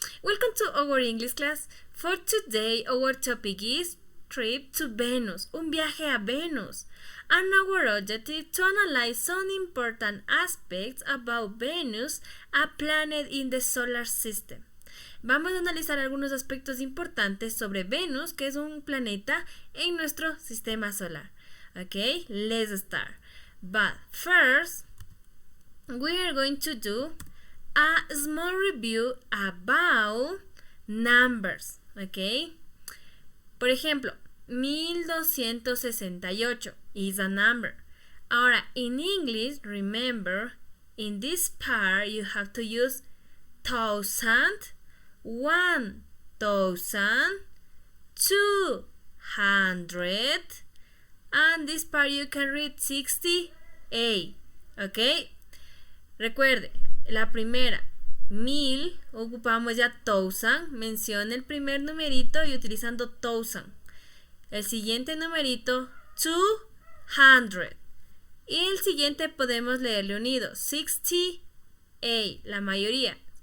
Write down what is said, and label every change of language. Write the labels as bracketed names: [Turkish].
[English] Welcome to our English class. For today, our topic is trip to Venus, [Spanish] un viaje a Venus. [English] And our objective to analyze some important aspects about Venus, a planet in the solar system. [Spanish] Vamos a analizar algunos aspectos importantes sobre Venus, que es un planeta en nuestro sistema solar. [English] Okay, let's start. But first, we are going to do a small review about numbers. Okay. [Spanish] Por ejemplo, [English] 1268 is a number. Ahora, in English, remember, in this part you have to use 1000, 1000, 200, and this part you can read 68. ¿Ok? [Spanish] Recuerde, la primera, 1000, ocupamos ya 1000, menciona el primer numerito y utilizando 1000. El siguiente numerito, 200. Y el siguiente podemos leerle unido, 68, la mayoría.